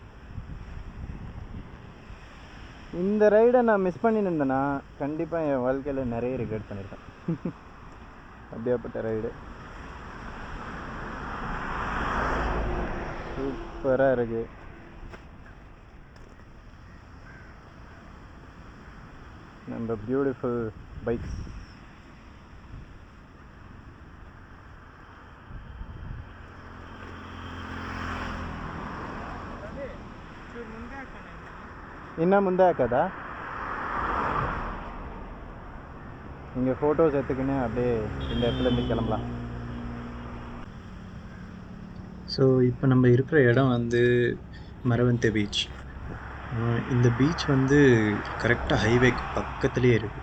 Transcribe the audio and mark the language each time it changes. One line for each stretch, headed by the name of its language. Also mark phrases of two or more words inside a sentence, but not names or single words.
Tamil: இந்த ரைடை நான் மிஸ் பண்ணியிருந்தேன்னா கண்டிப்பாக என் வாழ்க்கையில் நிறைய ரிக்ரெட் பண்ணியிருக்கேன். அப்படியாப்பட்ட ரைடு சூப்பராக இருக்குது.
English: நம்ம beautiful bikes.
Kannada: ಇನ್ನು ಮುಂದೆ ಹಾಕೋದಾ?
Tamil: இங்கே ஃபோட்டோஸ் எடுத்துக்கின்னு அப்படியே இந்த இடத்துலேருந்து கிளம்பலாம். ஸோ இப்போ நம்ம இருக்கிற இடம் வந்து மரவந்தே பீச். இந்த பீச் வந்து கரெக்டாக ஹைவேக்கு பக்கத்துலேயே இருக்குது.